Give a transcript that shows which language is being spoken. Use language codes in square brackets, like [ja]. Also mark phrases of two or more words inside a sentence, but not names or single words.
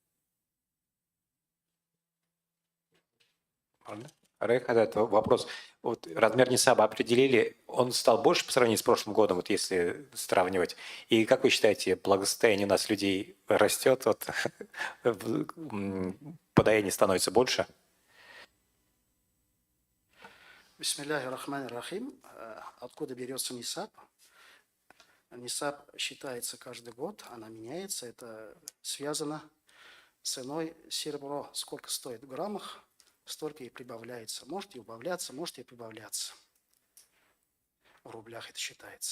[ru] Рейх, этот вопрос. Вот размер несаба определили, он стал больше по сравнению с прошлым годом, вот если сравнивать. И как вы считаете, благосостояние у нас людей растет, вот, подаяние становится больше? [ar] بسم الله الرحمن الرحيم. [ru] Откуда берется нисаб? Нисаб считается каждый год, она меняется. Это связано с ценой серебро. Сколько стоит в граммах, столько и прибавляется. Может и убавляться, может и прибавляться. В рублях это считается.